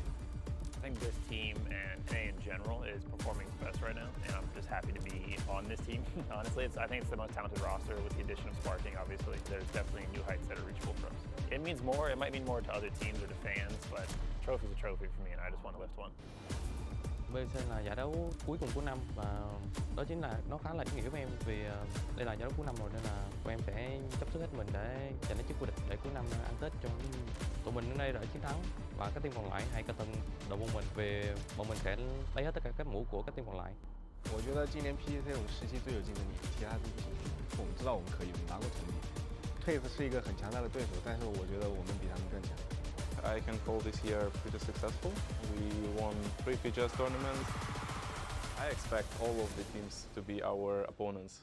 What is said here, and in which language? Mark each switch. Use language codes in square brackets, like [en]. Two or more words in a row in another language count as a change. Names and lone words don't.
[en] I think this team and NA in general is performing the best right now, and I'm just happy to be on this team. Honestly, I think it's the most talented roster with the addition of Sparking, obviously. There's definitely new heights that are reachable for us. It means more, it might mean more to other teams or to fans, but trophy's a trophy for me, and I just want to lift one. [vi] BC là giải đấu cuối cùng của năm và đó chính là nó khá là ý nghĩa với em vì đây là giải đấu cuối năm rồi nên là tụi em sẽ chấp sức hết mình để giành lấy chức vô địch để cuối năm ăn Tết cho tụi mình đến đây để chiến thắng và các team còn lại hãy cẩn thận đội của mình vì bọn mình sẽ lấy hết tất cả các mũ của các team còn lại. [zh] 我觉得今年 PGC 这种时期最有竞争力，其他都不行。我们知道我们可以，我们拿过成绩。Twitch 是一个很强大的对手，但是我觉得我们比他们更强。 [en] I can call this year pretty successful. We won 3 PGS tournaments. I expect all of the teams to be our opponents.